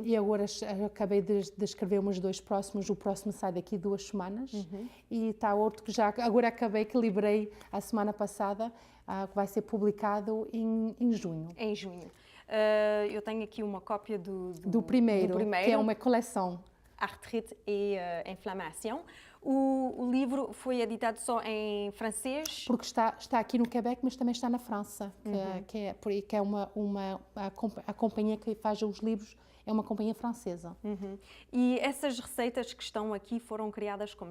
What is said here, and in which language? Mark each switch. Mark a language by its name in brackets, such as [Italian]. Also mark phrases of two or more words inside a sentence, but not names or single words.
[Portuguese] E agora acabei de escrever os 2 próximos. O próximo sai daqui 2 semanas. E está outro que já agora acabei, que liberei a semana passada, que vai ser publicado em junho. Em junho. Eu tenho aqui uma cópia Do primeiro, que é uma coleção. Arthrite et Inflammation. O livro foi editado só em francês? Porque está aqui no Quebec, mas também está na França, que é a companhia que faz os livros, é uma companhia francesa. E essas receitas que estão aqui foram criadas como?